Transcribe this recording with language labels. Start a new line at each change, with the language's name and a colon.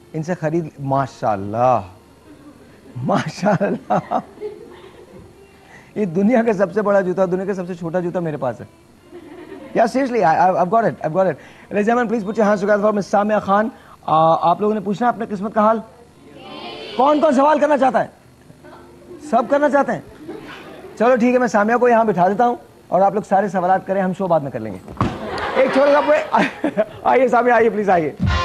Hindi: इनसे खरीद, माशाल्लाह माशाल्लाह, ये दुनिया का सबसे बड़ा जूता, दुनिया का सबसे छोटा जूता मेरे पास है।
English: Yeah, seriously, I've got it। Ladies and gentlemen, please put your hands together for Miss Samia Khan.
Hindi: आप लोगों ने पूछना है अपने किस्मत का हाल। कौन कौन सवाल करना चाहता है? सब करना चाहते हैं? चलो ठीक है, मैं सामिया को यहाँ बिठा देता हूँ और आप लोग सारे सवालात करें, हम शो बाद में कर लेंगे। एक छोटा सा ब्रेक। आइए सामिया, आइए प्लीज, आइए।